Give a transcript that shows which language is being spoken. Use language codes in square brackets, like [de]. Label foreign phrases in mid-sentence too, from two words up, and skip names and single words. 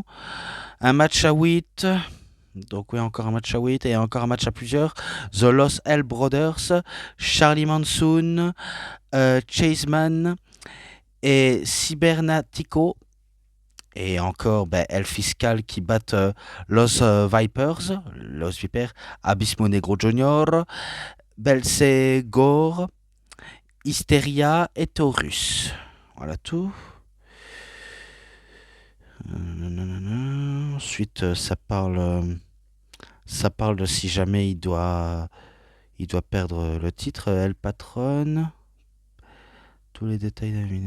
[fr] Un match à 8, donc oui, encore un match à 8 et encore un match à plusieurs. The Los L Brothers, Charlie Mansoon, Chaseman et Cybernatico. Et encore El Fiscal qui battent Los Vipers, Los Vipers, Abismo Negro Junior, Belce Gore, Hysteria et Taurus. Voilà tout. Ensuite, ça parle de si jamais il doit perdre le titre. El Patron. Tous les détails de la vidéo.